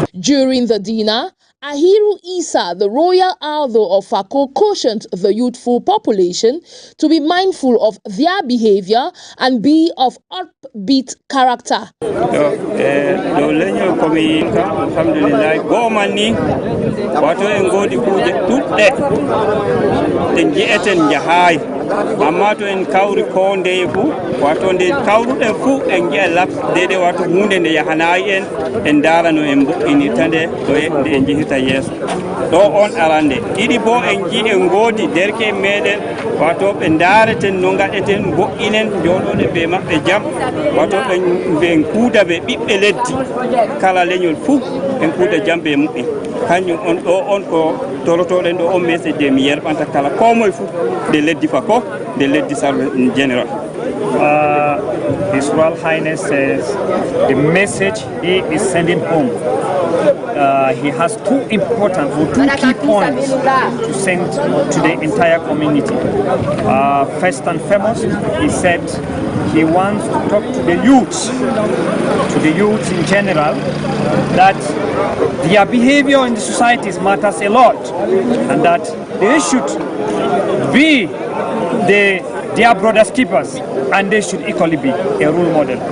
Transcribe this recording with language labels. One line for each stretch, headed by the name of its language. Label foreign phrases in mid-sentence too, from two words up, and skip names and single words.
English: During the dinner, Ahiru Isa, the Royal Aldo of Fako, cautioned the youthful population to be mindful of their behavior and be of upbeat character.
Fula: Alhamdulillah, go mani, wato en di kuje tutte, den jieten jahai, amma to en kawri ko nde fu, wato nde kawruɗen fu en jiya lap dede wato hunde nde yahanayi en dara no en ini tande to nde en jihita yeso. Do on arande ɗiɗi bo en ji en godi derke meɗen wato ɓe dareten no gaɗeten bo'inen joɗoɗe ɓe maɓɓe jam wato ɓe kuuda ɓe ɓiɓɓe leddi kala leñol fuu en kuuda jam ɓe muɓɓe kañum on ɗo on ko torotoɗen ɗo on message mi yerɓanta kala ko moye fuu nde leddi Fako nde leddi Sarwe
English: in general. His Royal Highness says the message he is sending home. He has two key points to send to the entire community. First and foremost, he said he wants to talk to the youths in general, that their behavior in the societies matters a lot, and that they should be their brothers keepers, and they should equally be a role model.